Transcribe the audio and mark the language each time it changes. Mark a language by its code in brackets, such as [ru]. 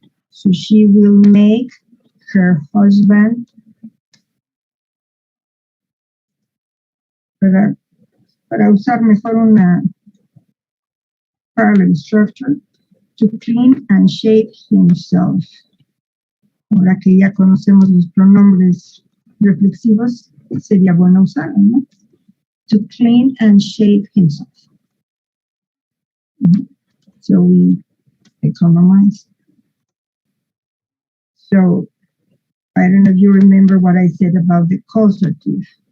[en] So she will make her husband [es] para usar mejor una [en] parallel structure, to clean and shave himself. [es] Ahora que ya conocemos los pronombres reflexivos, sería bueno usarlo, ¿no? [en] To clean and shave himself. So we economize. So I don't know if you remember what I said about the causative.